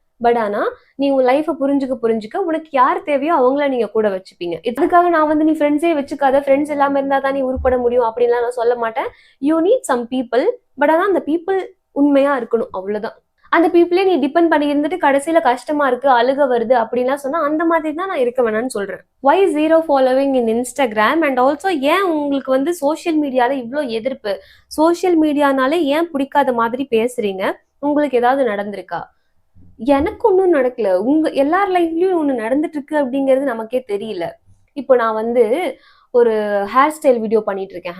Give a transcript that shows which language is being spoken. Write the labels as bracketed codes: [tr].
[ta] But ஆனா நீ உன் லைஃபை புரிஞ்சுக்க உனக்கு யார் தேவையோ அவங்கள நீங்க கூட வச்சுப்பீங்க. இதுக்காக நான் வந்து நீ ஃப்ரெண்ட்ஸே வச்சுக்காத, ஃப்ரெண்ட்ஸ் இல்லாம இருந்தா தான் நீ உருப்பட முடியும் அப்படின்லாம் நான் சொல்ல மாட்டேன். [en] You need some people. [ta] But ஆனா அந்த பீப்புள் உண்மையா இருக்கணும், அவ்வளவுதான். அந்த பீப்புளே நீ டிபெண்ட் பண்ணி இருந்துட்டு கடைசியில கஷ்டமா இருக்கு, அழுக வருது அப்படின்லாம் சொன்னா அந்த மாதிரி தான் நான் இருக்க வேணாம்னு சொல்றேன். [en] why 0 following in Instagram? [ta] And also ஏன் உங்களுக்கு வந்து சோசியல் மீடியால இவ்வளோ எதிர்ப்பு? சோசியல் மீடியானாலே ஏன் பிடிக்காத மாதிரி பேசுறீங்க? உங்களுக்கு ஏதாவது நடந்திருக்கா? எனக்கு ஒன்றும் நடக்கல. எல்லார் லைஃப்லயும் ஒன்று நடந்துட்டு இருக்கு அப்படிங்கிறது நமக்கே தெரியல. இப்போ நான் வந்து ஒரு ஹேர் ஸ்டைல் வீடியோ பண்ணிட்டு இருக்கேன்.